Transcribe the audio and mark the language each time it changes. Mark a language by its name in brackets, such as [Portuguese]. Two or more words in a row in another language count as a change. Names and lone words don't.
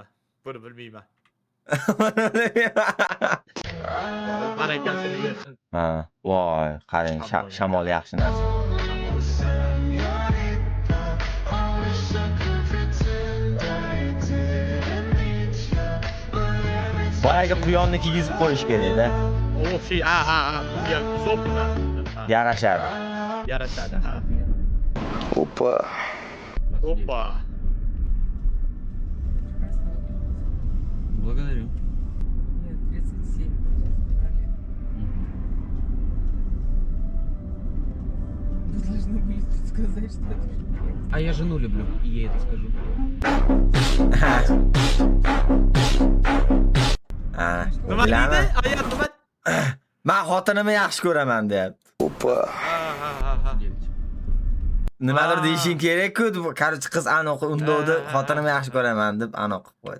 [Uzbek] Buni bilmayman. Barakasini bersin. Ha, voy, qarang, shamol yaxshi narsa. Boyaga quyonni kiygizib qo'yish kerak-da. O şey, ha. Ya, sopla. Yarashadi. Yarashadi, ha. [Russian] Опа. Опа. Благодарю. Нет, 37. Вы должны были тут сказать, что это... А я жену люблю, и ей это скажу. [Uzbek] Nima deydi? Ayat nima? Men xotinimni yaxshi ko'raman deyapti. [Russian] Опа. [Uzbek] Ha. Nimadir deyishing kerak-ku, qarichi qiz aniq undovdi, xotinimni yaxshi ko'raman deb aniq qilib qo'ydi.